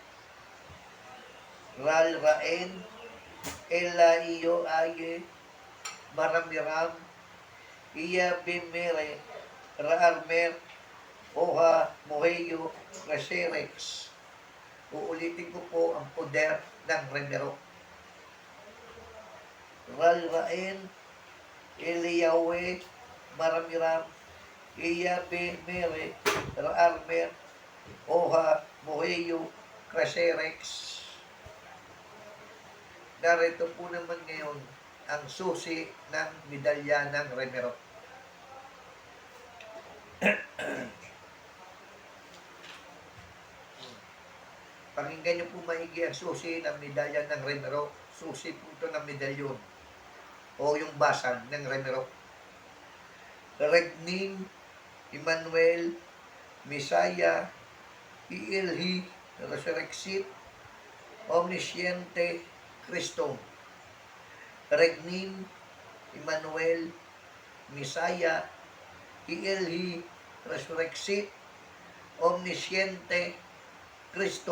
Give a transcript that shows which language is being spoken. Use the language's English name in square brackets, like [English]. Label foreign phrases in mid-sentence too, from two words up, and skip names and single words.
[Filipino] Ral Raen, Ela Iyo Aye, Maramiram, Iya Bimere, Raarmer, Oha, Moheyo, Reserex. Uulitin ko po ang poder ng Remero. Ral Raen, Eliyawe, Maramiram, Iya Bimere, Raarmer, Oha, Moheyo, Reserex. Narito po naman ngayon ang susi ng medalya ng Remero. Pakinggan niyo po maigi ang susi ng medalya ng Remero. Susi po ito ng medalyon o yung basag ng Remero. [Latin] Regnin, Emmanuel, Messiah, Ielhi, Resurrexit, Omnisciente, Cristo. Regnin, Emmanuel, Messiah, Ielhi, Resurrexit, Omnisciente, Cristo.